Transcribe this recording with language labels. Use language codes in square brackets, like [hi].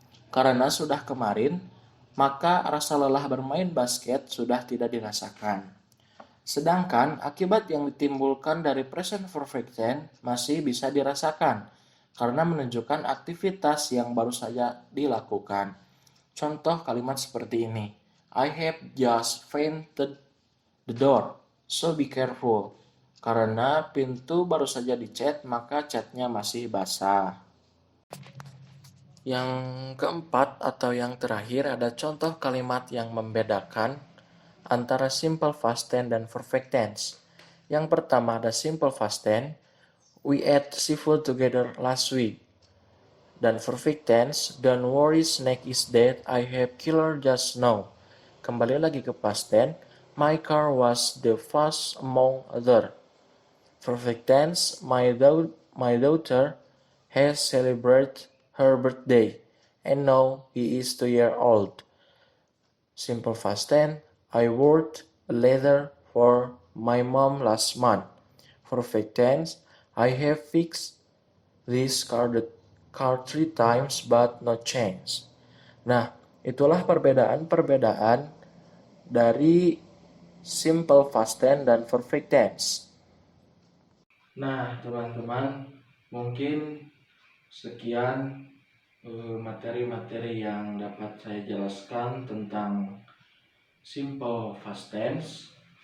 [id] Karena sudah kemarin, maka rasa lelah bermain basket sudah tidak dirasakan. Sedangkan akibat yang ditimbulkan dari present perfect tense masih bisa dirasakan karena menunjukkan aktivitas yang baru saja dilakukan. Contoh kalimat seperti ini. [en] I have just painted the door, so be careful. [id] Karena pintu baru saja dicat, maka catnya masih basah. Yang keempat atau yang terakhir ada contoh kalimat yang membedakan antara simple past tense dan perfect tense. Yang pertama ada [en] simple past tense, we ate seafood together last week. Dan perfect tense, don't worry snake is dead, I have killer just now. [id] Kembali lagi ke [en] past tense, my car was the first among other. Perfect tense, my daughter has celebrated her birthday, and now he is 2 years old. Simple past tense, I wrote a letter for my mom last month. Perfect tense, I have fixed this car 3 times but no change. [id] Nah, itulah perbedaan-perbedaan dari simple past tense dan perfect tense. Nah, teman-teman, mungkin sekian materi-materi yang dapat saya jelaskan tentang simple past tense.